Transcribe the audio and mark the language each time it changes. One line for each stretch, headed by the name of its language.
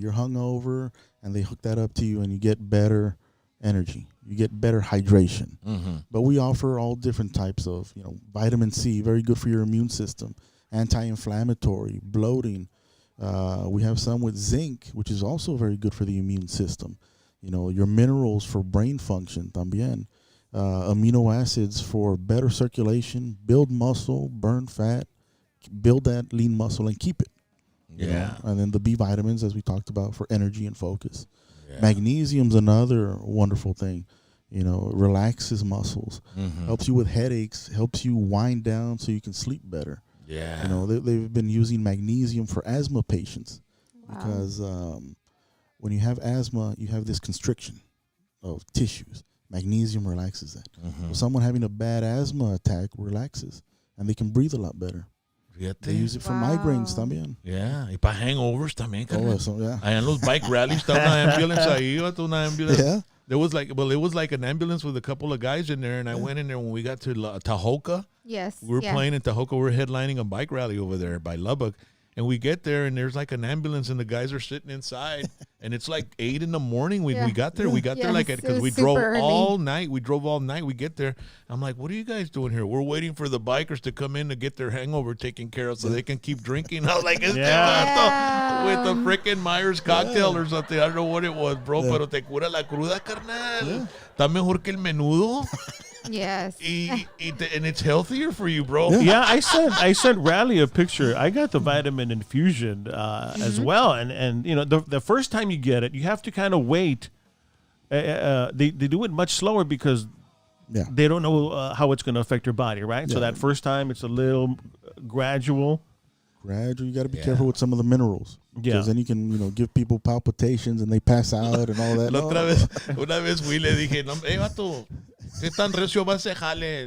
English: You're hungover, and they hook that up to you, and you get better energy. You get better hydration. But we offer all different types of, vitamin C, very good for your immune system, anti-inflammatory, bloating. We have some with zinc, which is also very good for the immune system. Your minerals for brain function
Spanish: también.
English: Amino acids for better circulation, build muscle, burn fat, build that lean muscle and keep it. And then the B vitamins, as we talked about, for energy and focus. Magnesium's another wonderful thing. Relaxes muscles, helps you with headaches, helps you wind down so you can sleep better. They've been using magnesium for asthma patients because when you have asthma, you have this constriction of tissues. Magnesium relaxes that. So someone having a bad asthma attack relaxes, and they can breathe a lot better. They use it for migraines
Spanish: también. Yeah, y para hangovers también.
English: Yeah.
Spanish: Allá en los bike rallies está una ambulance ahí, una ambulance.
English: Yeah. There was it was like an ambulance with a couple of guys in there, and I went in there when we got to Tahoka. Yes. We were playing in Tahoka. We were headlining a bike rally over there by Lubbock. And we get there, and there's like an ambulance, and the guys are sitting inside. And it's like 8 in the morning when we got there. We got there because we drove all night. We drove all night. We get there. I'm like, what are you guys doing here? We're waiting for the bikers to come in to get their hangover taken care of so they can keep drinking. I was like, with the freaking Myers cocktail or something. I don't know what it was, bro,
Spanish: pero te cura la cruda, carnal. Está mejor que el menudo.
English: Yes. And it's healthier for you, bro. Yeah, I sent Rally a picture. I got the vitamin infusion as well, and the first time you get it, you have to kind of wait. They do it much slower because they don't know how it's going to affect your body, right? So that first time, it's a little gradual. You got to be careful with some of the minerals. Because then you can, give people palpitations and they pass out and all that.
Spanish: Una vez fui le dije, vato, ¿qué tan recio va ese jale?